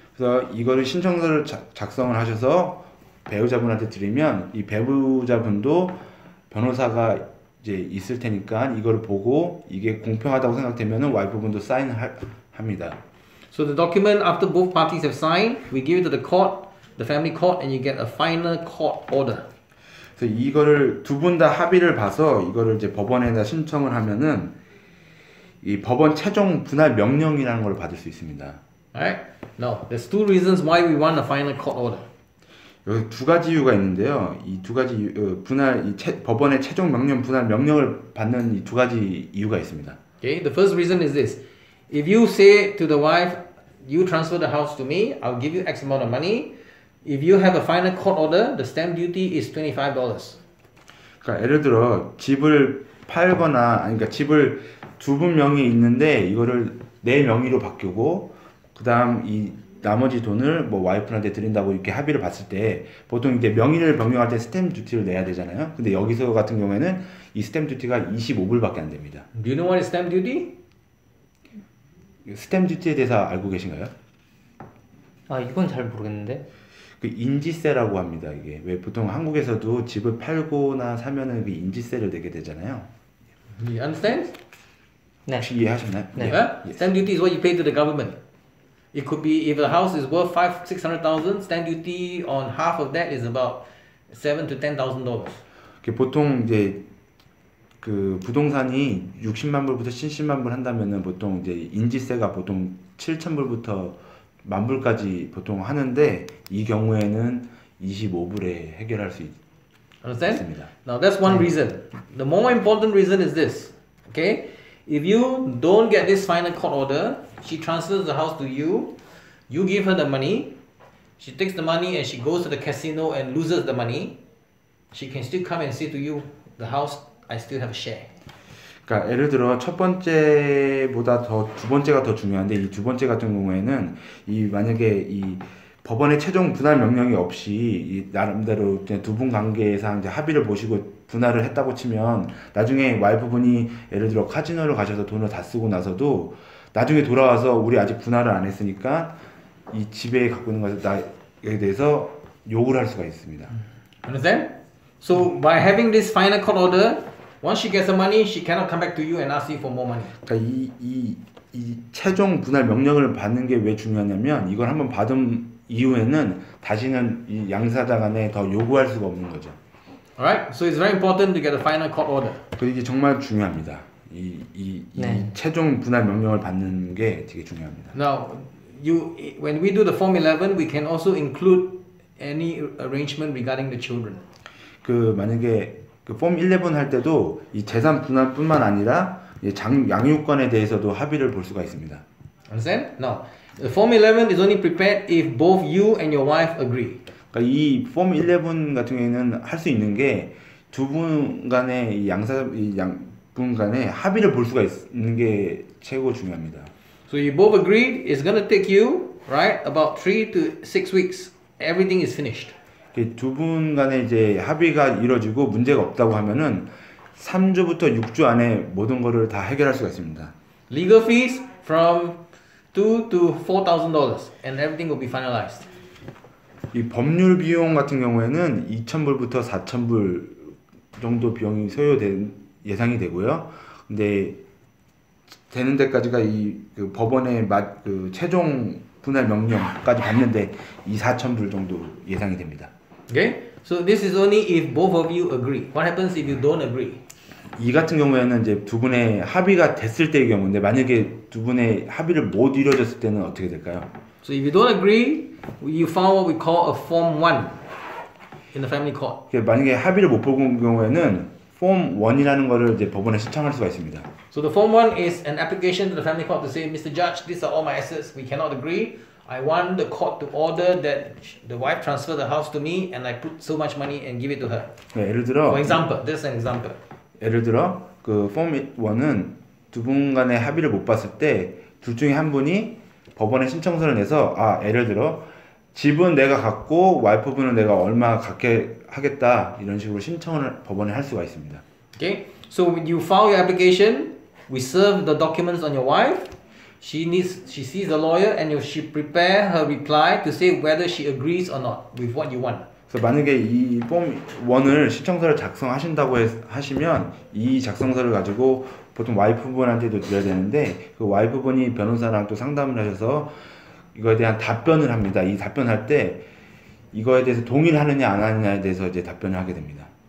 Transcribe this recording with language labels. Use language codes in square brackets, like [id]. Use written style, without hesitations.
[ko] 그래서 이거를 신청서를 작성을 하셔서 배우자분한테 드리면 이 배우자분도 변호사가 이제 있을 테니까 이걸 보고 이게 공평하다고 생각되면은 와이프분도 사인합니다. [en] So the document after both parties have signed, we give it to the court, the family court, and you get a final court order. [ko] 그래서 이거를 두 분 다 합의를 봐서 이거를 이제 법원에다 신청을 하면은 이 법원 최종 분할 명령이라는 걸 받을 수 있습니다. [en] Alright? Now, there's two reasons why we want a final court order. [ko] 여기 두 가지 이유가 있는데요. 이 두 가지 법원의 최종 명령 분할 명령을 받는 이 두 가지 이유가 있습니다. [en] Okay, the first reason is this. If you say to the wife, you transfer the house to me, I'll give you X amount of money. If you have a final court order, the stamp duty is $25. [ko] 그러니까 예를 들어 집을 팔거나 그러니까 집을 두 분 명의 있는데 이거를 내 명의로 바꾸고 그다음 이 나머지 돈을 뭐 와이프한테 드린다고 이렇게 합의를 봤을 때 보통 이제 명의를 변경할 때 스탬프 듀티를 내야 되잖아요. 근데 여기서 같은 경우에는 이 스탬프 듀티가 25불밖에 안 됩니다. [en] Do you know what is stamp duty? [ko] 스탬프 듀티에 대해서 알고 계신가요? 아, 이건 잘 모르겠는데. 그 인지세라고 합니다. 이게 왜 보통 한국에서도 집을 팔거나 사면은 그 인지세를 내게 되잖아요. [en] You understand? [ko] 네. 혹시 이해하셨나요? 네. [en] Yeah? Stamp duty is what you pay to the government. It could be if the house is worth $600,000, stamp duty on half of that is about $7,000 to $10,000. [ko] 보통 이제 그 부동산이 60만 불부터 70만 불 한다면은 보통 이제 인지세가 보통 7,000불부터 10,000불까지 보통 하는데 이 경우에는 25불에 해결할 수 [en] Understand? [ko] 있습니다. [en] Now that's one reason. The more important reason is this. Okay? If you don't get this final court order, she transfers the house to you, you give her the money, she takes the money and she goes to the casino and loses the money, she can still come and say to you, the house, I still have a share. [ko] 그러니까 예를 들어 첫 번째보다 두 번째가 더 중요한데 이 두 번째 같은 경우에는 이 만약에 이 법원의 최종 분할 명령이 없이 이 나름대로 두 분 관계에서 이제 합의를 보시고 분할을 했다고 치면 나중에 와이프분이 예를 들어 카지노를 가셔서 돈을 다 쓰고 나서도 나중에 돌아와서 우리 아직 분할을 안 했으니까 이 집에 갖고 있는 것에 대해서 욕을 할 수가 있습니다. [en] Understand? So by having this final court order, once she gets the money, she cannot come back to you and ask you for more money. [ko] 그러니까 이 최종 분할 명령을 받는 게 왜 중요하냐면 이걸 한번 받은 이후에는 다시는 이 양사자 간에 더 요구할 수가 없는 거죠. [en] Alright? So it's very important to get a final court order. [ko] 그리고 이게 정말 중요합니다. 이 최종 분할 명령을 받는 게 되게 중요합니다. [en] Now, when we do the Form 11, we can also include any arrangement regarding the children. [ko] 그 만약에 그 폼 11 할 때도 이 재산 분할뿐만 아니라 양육권에 대해서도 합의를 볼 수가 있습니다. [en] Understand? Now, the Form 11 is only prepared if both you and your wife agree. [ko] 그러니까 이 폼 11 같은 경우에는 할 수 있는 게 두 분 간의 양분 간의 합의를 볼 수가 있는 게 최고 중요합니다. [en] So you both agreed it's gonna take you, right, about 3 to 6 weeks. Everything is finished. [ko] 두 분 간에 이제 합의가 이루어지고 문제가 없다고 하면은 3주부터 6주 안에 모든 거를 다 해결할 수가 있습니다. [en] Legal fees from $2,000 to $4,000 and everything will be finalized. [ko] 이 법률 비용 같은 경우에는 2,000불부터 4,000불 정도 비용이 예상이 되고요. 근데 되는 데까지가 그 법원의 그 최종 분할 명령까지 받는데 4,000불 정도 예상이 됩니다. [en] Okay? So this is only if both of you agree. What happens if you don't agree? [ko] 이 같은 경우에는 이제 두 분의 합의가 됐을 때의 경우인데 만약에 두 분의 합의를 못 이루어졌을 때는 어떻게 될까요? [en] So if you don't agree, you file what we call a Form 1 in the family court. [ko] 만약에 합의를 못 본 경우에는 폼 1이라는 거를 이제 법원에 신청할 수가 있습니다. [en] So the Form 1 is an application to the family court to say, Mr. Judge, these are all my assets. We cannot agree. I want the court to order that the wife transfer the house to me and I put so much money and give it to her. [ko] 네, 예를 들어 [en] For example, this is an example. [ko] 예를 들어 그 폼 1은 두 분 간의 합의를 못 봤을 때 둘 중에 한 분이 법원에 신청서를 내서 예를 들어 집은 내가 갖고 와이프분은 내가 얼마 갖게 하겠다 이런 식으로 신청을 법원에 할 수가 있습니다. [en] Okay, so when you file your application, we serve the documents on your wife. She sees the lawyer and she prepare her reply to say whether she agrees or not with what you want. [ko] 그래서 만약에 이 폼 1을 신청서를 작성하신다고 하시면 이 작성서를 가지고 보통 와이프분한테도 드려야 되는데 그 와이프분이 변호사랑 또 상담을 하셔서 이거에 대한 답변을 합니다. 이 답변할 때 이거에 대해서 동의를 하느냐 안 하느냐에 대해서 이제 답변을 하게 됩니다.